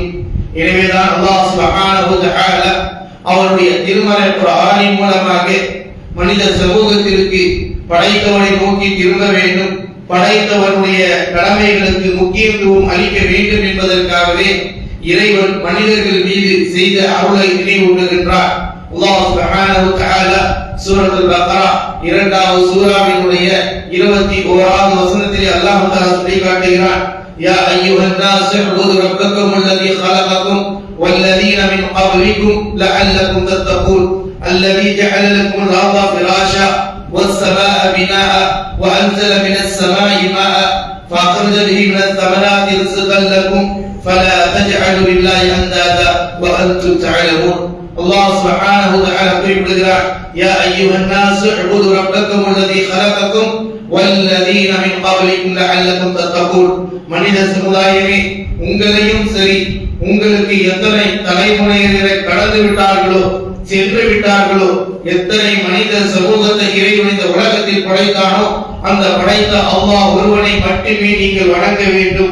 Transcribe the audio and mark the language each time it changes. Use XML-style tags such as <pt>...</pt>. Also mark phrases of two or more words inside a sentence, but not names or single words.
<ta>எனவேதான்</ta> <ar>الله سبحانه وتعالى</ar> <ta>அவருடைய திருமறை குர்ஆனின் மூலமாக மனித சமூகத்திற்கு படைத்தவனை நோக்கி திரும்ப வேண்டும், படைத்தவனுடைய கடமைகளுக்கு முக்கியத்துவம் அளிக்க வேண்டும் என்பதற்காகவே இறைவன் மனிதர்கள் மீது செய்த அருளை நினைவூட்டுகின்றார்.</ta> <ar>الله سبحانه وتعالى</ar> <ta>சூரத்துல் பக்ரா இரண்டாவது சூராவினுடைய 21வது வசனத்திலே</ta> <ar>الله تعالى</ar> <ta>சொல்லி காட்டுகிறான்,</ta> <ar>يا أيها الناس اعبدوا ربكم الذي خلقكم والذين من قبلكم لعلكم تتقون الذي جعل لكم الأرض فراشا والسماء بناء وأنزل من السماء ماء فأخرج به من الثمرات رزقا لكم فلا تجعلوا لله أندادا وأنتم تعلمون. الله سبحانه وتعالى يقول يا أيها الناس اعبدوا ربكم الذي خلقكم والذين من قبلكم لعلكم تتقون.</ar> <ta>மனித சமுதாயமே, உங்களையும் சரி, உங்களுக்கு எத்தனை தலைமுறையினரை கடந்து விட்டார்களோ, சென்று விட்டார்களோ, எத்தனை மனித சமூகத்தை இறைவன் இந்த உலகத்தில் படைத்தானோ அந்த படைத்த அல்லாஹ் ஒருவனை மட்டுமே நீங்கள் வணங்க வேண்டும்.</ta>